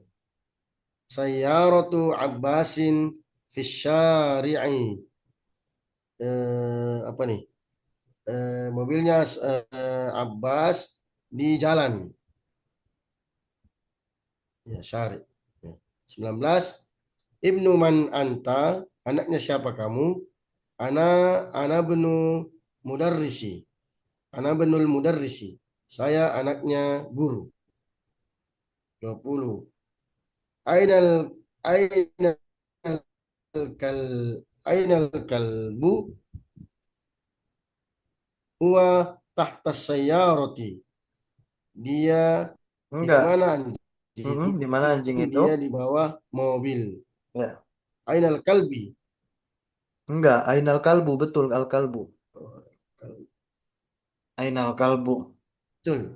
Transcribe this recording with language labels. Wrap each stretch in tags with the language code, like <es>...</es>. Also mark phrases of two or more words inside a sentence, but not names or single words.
<ar>سيارة عباس في الشارع.</ar> <id>Apa nih? Mobilnya Abbas di jalan. Ya, syari. Ya. 19.</id> <ar>ابن من أنت,</ar> <id>anaknya siapa kamu?</id> <ar>أنا أنا ابن المدرس. أنا ابن المدرس.</ar> <id>Saya anaknya guru. 20.</id> <ar>أين أين كال أين الكلب هو تحت السيارة.</ar> <id>Dia di Enggak. mana anjing? Di mana anjing itu? Dia di bawah mobil. Ya,</id> <ar>أين الكلب.</ar> <id>Enggak,</id> <ar>أين الكلب,</ar> <id>betul Al Kalbu. Oh,</id> <ar>أين الكلب.</ar> <id>betul.</id>